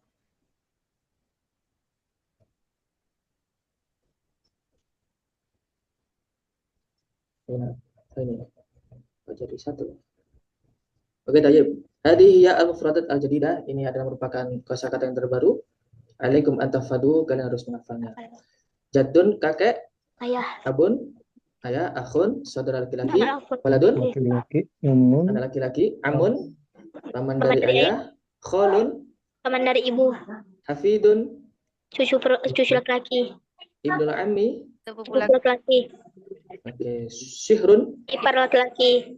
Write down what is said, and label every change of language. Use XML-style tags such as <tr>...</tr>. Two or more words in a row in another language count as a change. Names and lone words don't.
<id>Ini jadi satu.</id> <ar>Oke, tayyib. هذه هي المفردات الجديدة,</ar> <id>ini adalah merupakan kosakata yang terbaru.</id> <ar>عليكم أن تحفظوا,</ar> <id>kalian harus menghafalnya. Jadun kakek, Ayah. abun Ayah, akhun, saudara laki-laki.</id> <ar>Akhun. Waladun,</ar> <id>Laki-laki. Umun. anak laki-laki. Amun, paman Paman dari dari ayah. Kholun, Paman dari ibu.</id> <ar>hafidun,</ar> <id>Cucu laki-laki.</id> <ar>ابن العم.</ar> <id>Cucu laki-laki.</id> <ar>Oke, syihrun.</ar> <id>Ipar laki-laki.</id>